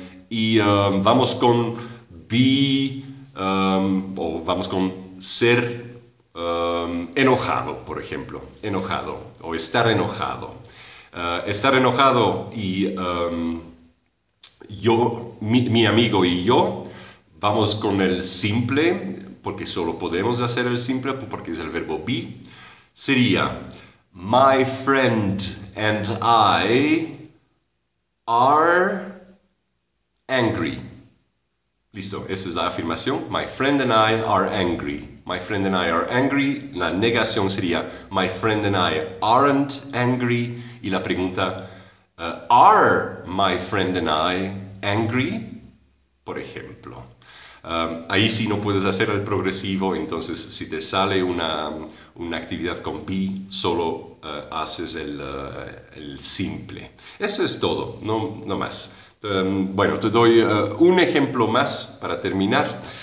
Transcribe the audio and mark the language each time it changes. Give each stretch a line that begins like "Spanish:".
Spanish: Vamos con be, o vamos con ser enojado, por ejemplo, enojado, o estar enojado. Estar enojado y yo, mi amigo y yo, vamos con el simple, porque solo podemos hacer el simple, porque es el verbo be. Sería,
English: my friend and I are angry.
Spanish: Listo, esa es la afirmación.
English: My friend and I are angry. My friend and I are angry.
Spanish: La negación sería,
English: my friend and I aren't angry.
Spanish: Y la pregunta,
English: are my friend and I angry?
Spanish: Por ejemplo. Ahí sí no puedes hacer el progresivo, entonces si te sale una actividad con be, solo haces el simple. Eso es todo, no más. Bueno, te doy un ejemplo más para terminar.